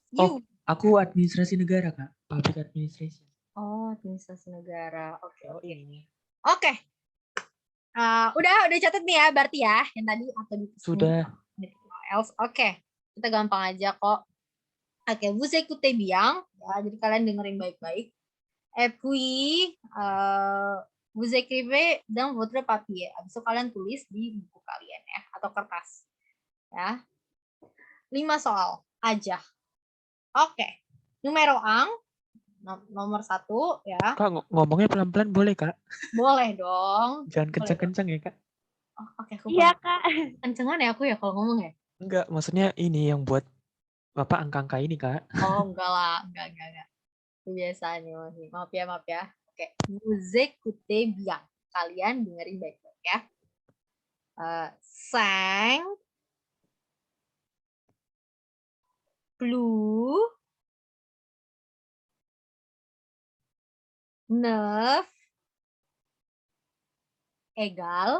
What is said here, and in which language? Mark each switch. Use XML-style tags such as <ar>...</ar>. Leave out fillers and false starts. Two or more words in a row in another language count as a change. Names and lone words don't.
<id>Oh, you. aku administrasi negara, Kak.</id> <en>Public administration.</en> <id>Oh, administrasi negara. Oke, Oh, oke. ini. Oke. Udah catat nih ya berarti ya yang tadi atau di sini Sudah. else. Oke. Kita gampang aja kok. Oke,</id> <fr>vous écoutez bien.</fr> <id>Ya, jadi kalian dengerin baik-baik.</id> <fr>Et puis, vous écrivez dans votre papier.</fr> <id>Habis itu kalian tulis di buku kalian ya atau kertas. Ya. 5 soal aja. Oke. Numero 1, nomor 1 ya. Kak, ngomongnya pelan-pelan boleh, Kak? Boleh dong. Jangan Boleh dong. kencang-kencang ya, Kak? Oh, oke, aku Iya, Kak. kencengan ya aku ya kalau ngomong ya. Enggak, maksudnya ini yang buat Bapak angka-angka ini, Kak. Oh, enggak lah, enggak. Kebiasaan ya masih. Maaf ya. Oke,</id> <fr>vous écoutez bien.</fr> <id>Kalian dengerin baik-baik ya.</id> <fr>5 plus 9 egal.</fr>